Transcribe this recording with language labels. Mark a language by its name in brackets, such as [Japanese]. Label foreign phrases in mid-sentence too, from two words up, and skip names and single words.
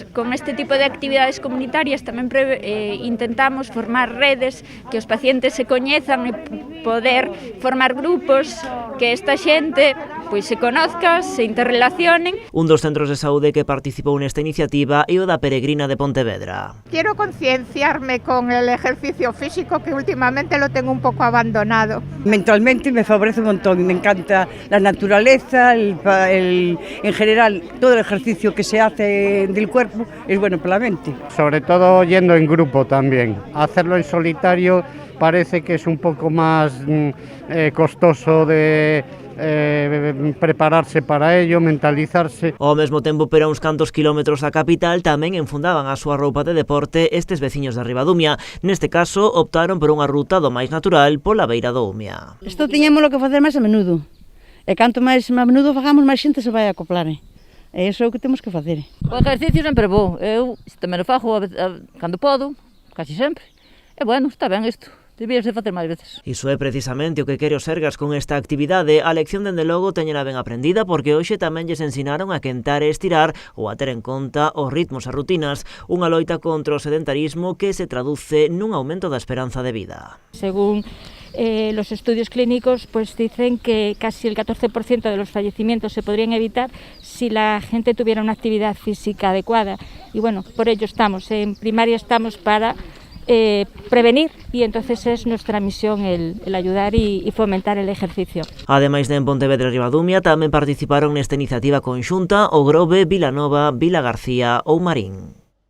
[Galician] Con este tipo de actividades comunitarias tamén intentamos formar redes que os pacientes se coñezan e poder formar grupos que esta xente pois [Spanish] se conozca, se interrelacionen. [Galician] Un dos centros de saúde que participou nesta iniciativa é o da Peregrina de Pontevedra. [Spanish] Quiero concienciarme con el ejercicio físico que últimamente lo tengo un poco abandonado. Mentalmente me favorece un montón, me encanta la naturaleza, en general todo el ejercicio que se hace del cuerpo es bueno para la mente. Sobre todo yendo en grupo también, hacerlo en solitario parece que es un poco más costoso de prepararse para ello, mentalizarse. [Galician] Ao mesmo tempo, pero a uns cantos kilómetros da capital tamén enfundaban a súa roupa de deporte estes veciños de Ribadumia. Neste caso, optaron por unha ruta do máis natural pola beira do Umia. Isto tiñámoslo que facer máis a menudo. E canto máis a menudo fagamos, máis xente se vai a acoplar. E iso é o que temos que facer. O exercicio sempre é bo. Eu tamén o fago cando podo, casi sempre. E bueno, está ben isto. Debías de facer máis veces. Iso é precisamente o que quere o Sergas con esta actividade. A lección, dende logo, teñena ben aprendida porque hoxe tamén lles ensinaron a quentar e estirar ou a ter en conta os ritmos e rutinas. Unha loita contra o sedentarismo que se traduce nun aumento da esperanza de vida. [Spanish] Según los estudios clínicos, pues dicen que casi el 14% de los fallecimientos se podrían evitar si la gente tuviera una actividad física adecuada. Y bueno, por ello estamos. En primaria estamos para prevenir y entonces es nuestra misión el ayudar y fomentar el ejercicio. [Galician] Ademais de en Pontevedra e Ribadumia, tamén participaron nesta iniciativa conxunta o Grove, Vilanova, Vilagarcía ou Marín.